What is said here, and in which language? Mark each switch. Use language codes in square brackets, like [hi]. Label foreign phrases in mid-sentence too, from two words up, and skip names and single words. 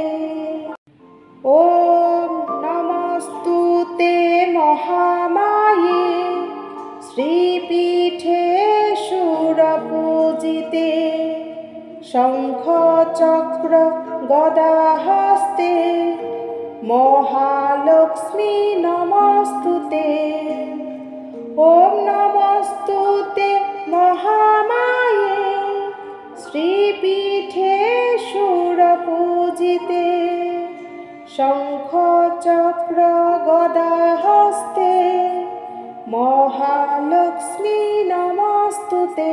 [sa] ওম নমস্তুতে মহামায়ে শ্রীপীঠে সুরপূজিতে শঙ্খ চক্র গদা হস্তে महालक्ष्मी नमस्तुते। ॐ नमस्तुते महामाये श्रीपीठे शूरपूजिते शंख चक्र गदा हस्ते महालक्ष्मी नमस्तुते।